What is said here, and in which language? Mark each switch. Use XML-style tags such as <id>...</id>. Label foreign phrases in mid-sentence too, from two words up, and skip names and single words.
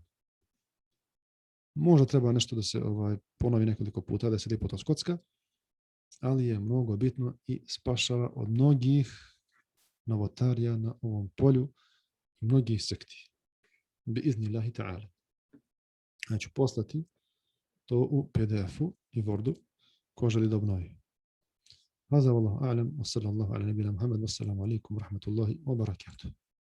<bs>Možda treba nešto da se ponovi nekoliko puta, da se lijepo to skocka, ali je mnogo bitno i spašava od mnogih novotarija na ovom polju i mnogih sekti.</bs> <ar>بإذن الله تعالى.</ar> <bs>Znači poslati to u PDF-u i Wordu ko želi da obnovi.</bs> <ar>هذا والله أعلم وصلى الله على نبينا محمد والسلام عليكم ورحمة الله وبركاته.</ar>